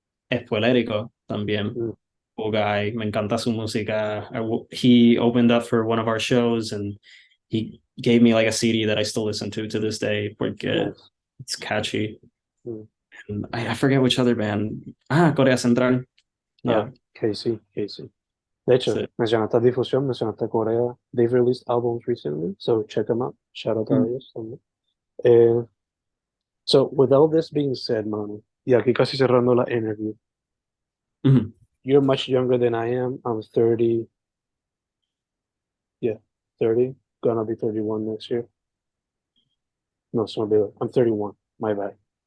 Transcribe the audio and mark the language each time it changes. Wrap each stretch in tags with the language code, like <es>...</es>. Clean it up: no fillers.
<es>Espoelérico también.</es> <en>Cool guy,</en> <es>me encanta su música.</es> <en>He opened up for one of our shows, and he gave me like a CD that I still listen to this day</en> <es>porque</es> <en>it's catchy. And I forget which other band.</en> <es>Corea Central.</es> <en>Yeah. KC.</en> <es>De hecho, mencionaste Difusión, mencionaste Corea.</es> <en>They've released albums recently, so check them out.</en> <es>Shout out a ellos también.</es> <en>So, with all this being said, Manu,</en> <es>y aquí casi cerrando la</es> <en>interview, you're much younger than I am. I'm 30. Yeah, 30. Gonna be 31 next year. No, it's not big. I'm 31. My bad.</en>